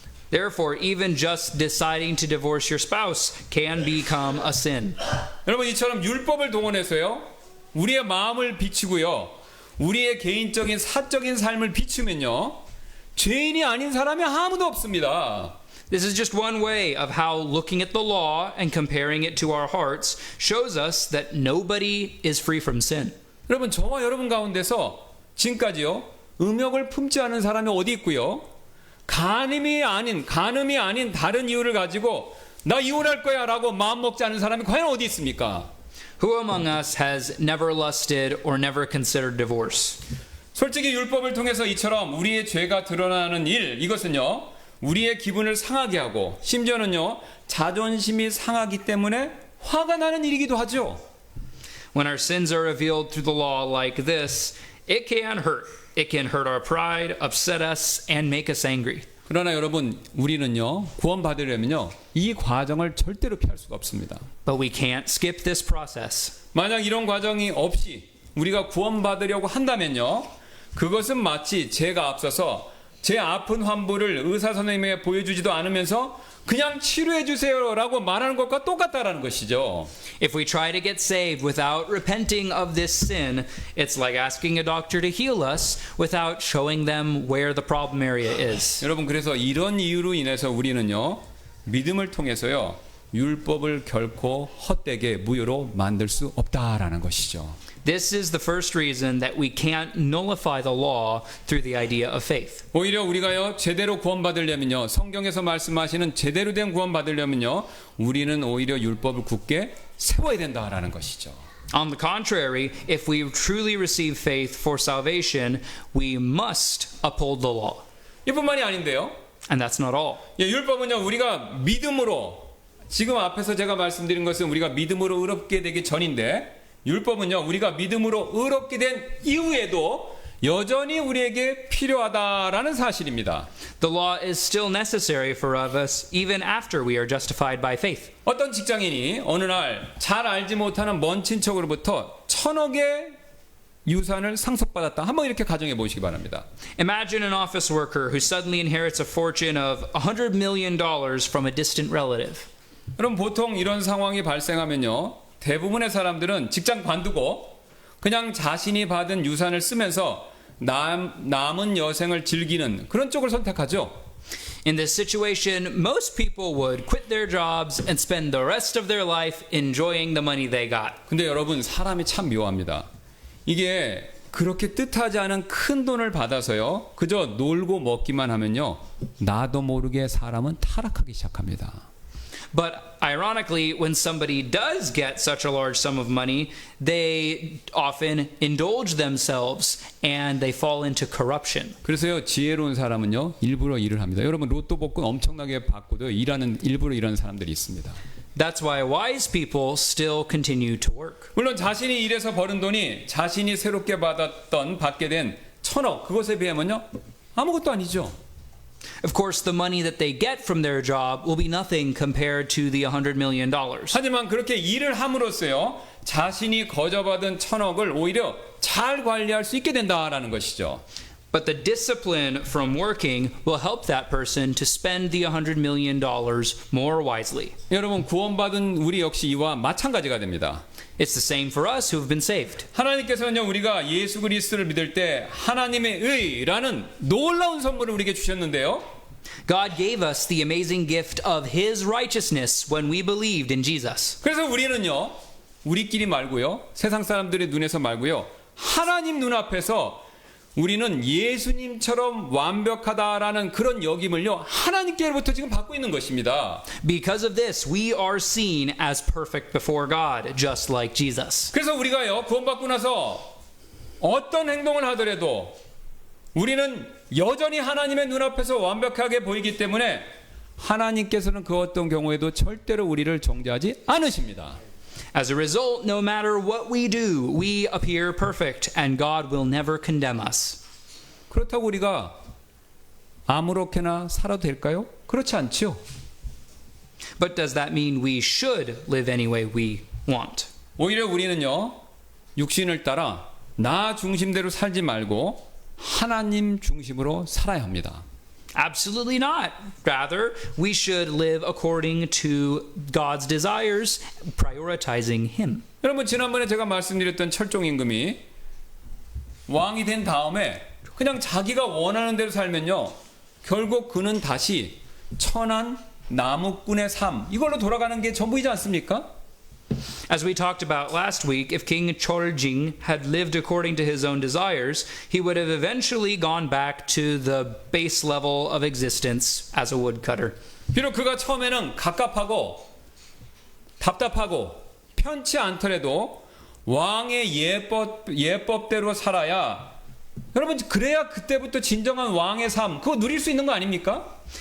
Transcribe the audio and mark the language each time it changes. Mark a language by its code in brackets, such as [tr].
[en] Therefore, even just deciding to divorce your spouse can become a sin. [ko] 여러분 이처럼 율법을 동원해서요. 우리의 마음을 비추고요. 우리의 개인적인 사적인 삶을 비추면요. 죄인이 아닌 사람이 아무도 없습니다. [en] This is just one way of how looking at the law and comparing it to our hearts shows us that nobody is free from sin. [ko] 여러분 저와 여러분 가운데서 지금까지요. 음욕을 품지 않은 사람이 어디 있고요. 간음이 아닌 다른 이유를 가지고 나 이혼할 거야 라고 마음 먹지 않은 사람이 과연 어디 있습니까? [en] Who among us has never lusted or never considered divorce? [ko] 솔직히 율법을 통해서 이처럼 우리의 죄가 드러나는 이것은요. 우리의 기분을 상하게 하고 심지어는요. 자존심이 상하기 때문에 화가 나는 일이기도 하죠. [en] When our sins are revealed through the law like this, it can hurt. It can hurt our pride, upset us, and make us angry. [ko] 그러나 여러분 우리는요 구원받으려면요 이 과정을 절대로 피할 수가 없습니다. [en] But we can't skip this process. [ko] 만약 이런 과정이 없이 우리가 구원받으려고 한다면요 그것은 마치 제가 앞서서 제 아픈 환부를 의사 선생님에게 보여주지도 않으면서 그냥 치료해 주세요라고 말하는 것과 똑같다라는 것이죠. [en] If we try to get saved without repenting of this sin, it's like asking a doctor to heal us without showing them where the problem area is. [ko] 여러분 그래서 이런 이유로 인해서 우리는요 믿음을 통해서요 율법을 결코 헛되게 무효로 만들 수 없다라는 것이죠. [en] This is the first reason that we can't nullify the law through the idea of faith. [ko] 오히려 우리가요 제대로 구원받으려면요 성경에서 말씀하시는 제대로 된 구원받으려면요 우리는 오히려 율법을 굳게 세워야 된다라는 것이죠. [en] On the contrary, if we truly receive faith for salvation, we must uphold the law. [ko] 이뿐만이 아닌데요. [en] And that's not all. [ko] 예, 율법은요 우리가 믿음으로 지금 앞에서 제가 말씀드린 것은 우리가 믿음으로 의롭게 되기 전인데 율법은요 우리가 믿음으로 의롭게 된 이후에도 여전히 우리에게 필요하다라는 사실입니다. [en] The law is still necessary for us even after we are justified by faith. [ko] 어떤 직장인이 어느 날 잘 알지 못하는 먼 친척으로부터 1,000억의 유산을 상속받았다. 한번 이렇게 가정해 보시기 바랍니다. [en] Imagine an office worker who suddenly inherits a fortune of $100 million from a distant relative. [ko] 그럼 보통 이런 상황이 발생하면요. 대부분의 사람들은 직장 관두고 그냥 자신이 받은 유산을 쓰면서 남은 여생을 즐기는 그런 쪽을 선택하죠. [en] In this situation, most people would quit their jobs and spend the rest of their life enjoying the money they got. [ko] 근데 여러분 사람이 참 묘합니다. 이게 그렇게 뜻하지 않은 큰 돈을 받아서요. 그저 놀고 먹기만 하면요. 나도 모르게 사람은 타락하기 시작합니다. [en] But ironically, when somebody does get such a large sum of money, they often indulge themselves and they fall into corruption. [ko] 그래서요 지혜로운 사람은요 일부러 일을 합니다. 여러분 로또 복권 엄청나게 받고도 일부러 일하는 사람들이 있습니다. [en] That's why wise people still continue to work. [ko] 물론 자신이 일해서 버는 돈이 자신이 새롭게 받게 된 1,000억 그것에 비하면요 아무것도 아니죠. [en] Of course, the money that they get from their job will be nothing compared to the $100 million. [ko] 하지만 그렇게 일을 함으로써요, 자신이 거저받은 1,000억을 오히려 잘 관리할 수 있게 된다라는 것이죠. [en] But the discipline from working will help that person to spend the $100 million more wisely. [ko] 여러분, 구원받은 우리 역시 이와 마찬가지가 됩니다. [en] It's the same for us who have been saved. [ko] 하나님께서는요, 우리가 예수 그리스도를 믿을 때 하나님의 의라는 놀라운 선물을 우리에게 주셨는데요. [en] God gave us the amazing gift of His righteousness when we believed in Jesus. [ko] 그래서 우리는요, 우리끼리 말고요, 세상 사람들의 눈에서 말고요, 하나님 눈앞에서 우리는 예수님처럼 완벽하다라는 그런 여김을요, 하나님께로부터 지금 받고 있는 것입니다. [en] Because of this, we are seen as perfect before God, just like Jesus. [ko] 그래서 우리가요, 구원받고 나서 어떤 행동을 하더라도 우리는 여전히 하나님의 눈앞에서 완벽하게 보이기 때문에 하나님께서는 그 어떤 경우에도 절대로 우리를 정죄하지 않으십니다. [en] As a result, no matter what we do, we appear perfect, and God will never condemn us. [ko] 그렇다고 우리가 아무렇게나 살아도 될까요? 그렇지 않죠. [en] But does that mean we should live any way we want? [ko] 오히려 우리는요, 육신을 따라 나 중심대로 살지 말고 하나님 중심으로 살아야 합니다. [en] Absolutely not. Rather, we should live according to God's desires, prioritizing Him. [ko] 여러분, 지난번에 제가 말씀드렸던 철종 임금이 왕이 된 다음에 그냥 자기가 원하는 대로 살면요, 결국 그는 다시 천한 나무꾼의 삶, 이걸로 돌아가는 게 전부이지 않습니까? [en] As we talked about last week, if King Choljing had lived according to his own desires, he would have eventually gone back to the base level of existence as a woodcutter. [ko] 비록 그가 처음에는 갑갑하고 답답하고 편치 않더라도 왕의 예법대로 살아야, 여러분, 그래야 그때부터 진정한 왕의 삶, 그거 누릴 수 있는 거 아닙니까?